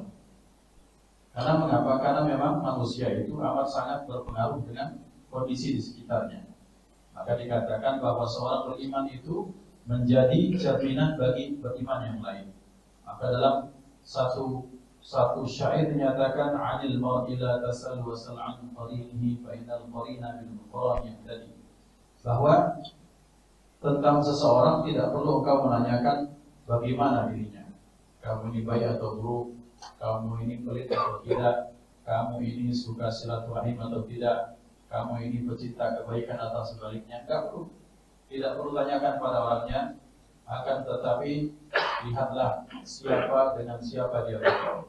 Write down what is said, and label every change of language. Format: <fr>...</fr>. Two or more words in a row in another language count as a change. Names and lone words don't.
<id>Karena mengapa? Karena memang manusia itu amat sangat berpengaruh dengan kondisi di sekitarnya. Maka dikatakan bahwa seorang beriman itu menjadi cerminan bagi beriman yang lain. Maka dalam satu syair dinyatakan,</id> <ar>عن المرء لا تسأل وسل عن قرينه فإن القرين بالمقارن يهتدي.</ar> <id>Bahwa tentang seseorang tidak perlu engkau menanyakan bagaimana dirinya. Kamu ini baik atau buruk, kamu ini pelit atau tidak, kamu ini suka silaturahim atau tidak. kamu ini pecinta kebaikan atau sebaliknya. Tidak perlu tanyakan pada orangnya, akan tetapi lihatlah dengan siapa dia bergaul.</id>